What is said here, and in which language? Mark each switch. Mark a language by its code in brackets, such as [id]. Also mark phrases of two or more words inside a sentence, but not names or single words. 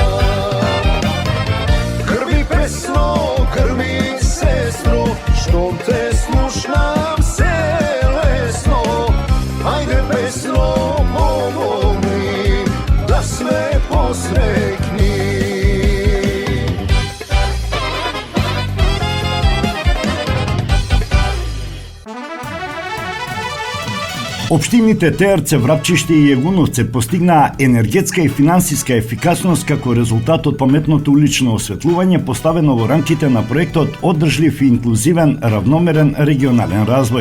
[mk] Крви песно, крви сестро, што те слушам се лесно. Ајде песно, помогни, да све посрекни. Општините Теарце, Врапчиште и Јегуновце постигнаа енергетска и финансиска ефикасност како резултат од паметното улично осветлување поставено во рамките на проектот Одржлив и инклузивен равномерен регионален развој.